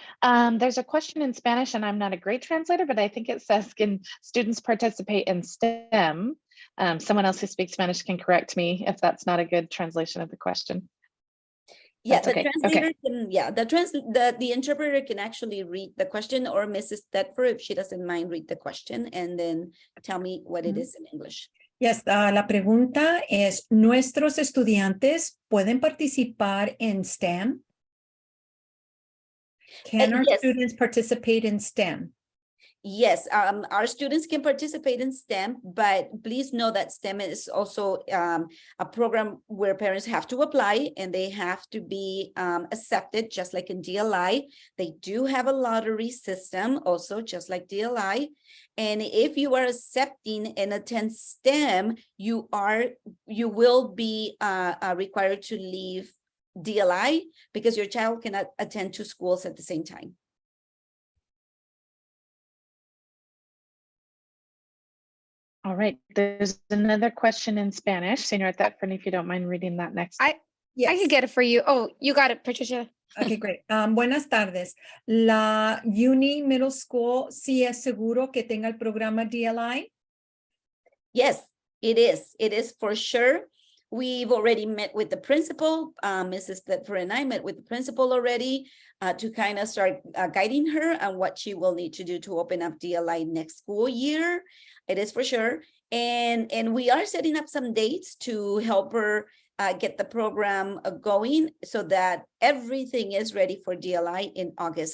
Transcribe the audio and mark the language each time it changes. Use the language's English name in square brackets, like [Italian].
[English] There's a question in Spanish, and I'm not a great translator, but I think it says, can students participate in STEM? Someone else who speaks Spanish can correct me if that's not a good translation of the question. Yeah, That's the okay. translator can, yeah, the interpreter can actually read the question, or Mrs. Thetford, if she doesn't mind, read the question and then tell me what it is in English. [Spanish] Yes, la pregunta es, ¿nuestros estudiantes pueden participar en STEM? [English] Can our Yes. students participate in STEM? Yes, our students can participate in STEM, but please know that STEM is also a program where parents have to apply and they have to be accepted, just like in DLI. They do have a lottery system also, just like DLI. And if you are accepting and attend STEM, you will be required to leave DLI because your child cannot attend 2 schools at the same time. All right. There's another question in Spanish. Señora Thetford, if you don't mind reading that next. I could get it for you. Oh, you got it, Patricia. Okay, great. [Spanish] Buenas tardes. ¿La Uni Middle School sí es seguro que tenga el programa DLI? [English] Yes, it is. It is for sure. We've already met with the principal. Mrs. Thetford and I met with the principal already to kind of start guiding her on what she will need to do to open up DLI next school year. It is for sure. And we are setting up some dates to help her get the program going so that everything is ready for DLI in August.